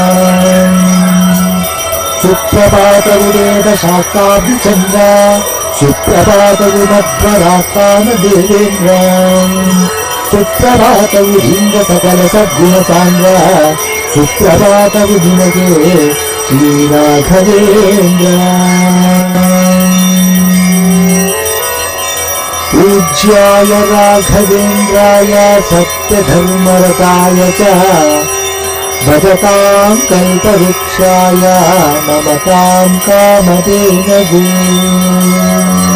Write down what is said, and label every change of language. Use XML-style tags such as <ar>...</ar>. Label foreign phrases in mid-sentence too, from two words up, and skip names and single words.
<kn>ಸುಪ್ರಭಾತವು ವೇದ ಶಾಸ್ತ್ರಾಬ್ಧಿ ಚಂದ್ರ ಸುಪ್ರಭಾತವು ಮಧ್ವರಾಸ್ಥಾನ ದೇವೇಂದ್ರ ಸುಪ್ರಭಾತವು ಇಂದ್ರ ಸಕಲ ಸದ್ಗುಣ ಸಾಂದ್ರ ಸುಪ್ರಭಾತವು ನಿನಗೆ ಶ್ರೀರಾಘವೇಂದ್ರ</kn> <sa>पूज्याय राघवेन्द्राय सत्यधर्मरताय च भजतां कल्पवृक्षाय नमतां कामधेनवे</sa>